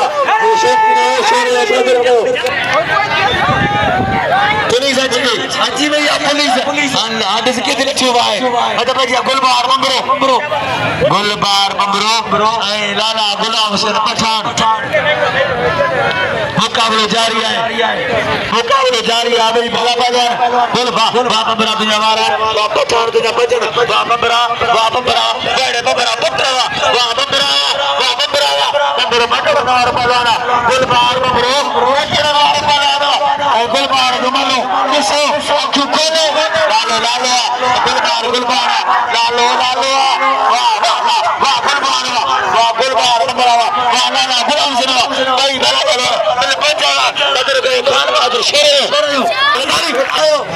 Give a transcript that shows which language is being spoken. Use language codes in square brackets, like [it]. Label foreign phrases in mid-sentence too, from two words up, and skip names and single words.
[sd] पुलिस अची वई आहे पुलिस हादिस किथे लिखियो आहे अदब जी गुलबार बंबरो ऐं लाला गुलाम सिंह पठान मुक़ाबिलो जारी आहे ॿई भला पहलवान गुलबार बंबरा तुंहिंजा वारा वाह पठान तुंहिंजा बजन वाह बंबरा बड़े बंबरा पुट वाह बंबरो मटो वार पहलवान गुलबार बंबरो अचण वार पहलवान ऐं गुलबार जो मनो ॾिसो अखियूं खोले लालो गुलबार लालो वाह गुलबार बंबरा वाह लाला गुलाम सिंह ॿई भला पहलवान बिल 5000 कदर कयो खान बहादुर शेरो आयो